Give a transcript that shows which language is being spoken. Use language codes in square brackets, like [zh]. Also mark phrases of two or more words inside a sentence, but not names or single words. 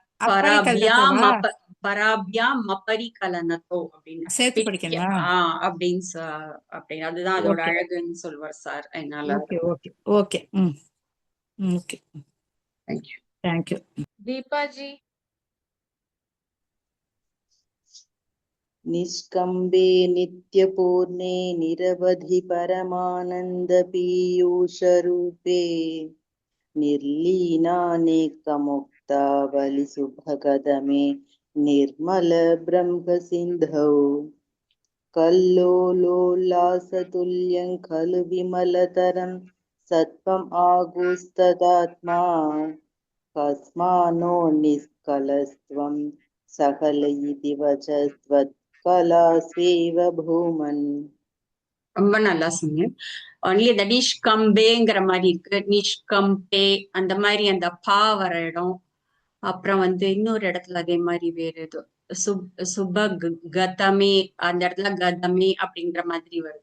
[sa] पराभ्याम् अपरिकलनतो [ta] அப்படின்னு சேர்த்து படிக்கணுமா? அப்படின்னு அதுதான் அதோட அழகுன்னு சொல்வார் சார். அதனால [en] okay okay okay. okay, thank you. [ta] தீபாஜி. [sa] निष्कम्बे नित्यपूर्णे निरवधि परमानन्दपीयूषरूपे निर्लीनानेकमुक्तावलिसुभगदमे निर्मलब्रह्मसिन्धौ कल्लोलोल्लासतुल्यं खलु विमलतरं सत्त्वम् आगुस्तदात्मा कस्मानो निष्कलस्त्वं सकल इति वचस्त्वत् कलास्वेव भूमन्. [ta] ரொம்ப நல்லா சொன்னீங்க. ஒன்லி இந்த நிஷ்கம்பேங்கிற மாதிரி இருக்கு. நிஷ்கம்பே அந்த மாதிரி அந்த பா வர இடம். அப்புறம் இன்னொரு இடத்துல அதே மாதிரி வேற ஏதோ சுபகதமே அந்த இடத்துல கதமே அப்படிங்கிற மாதிரி வருது.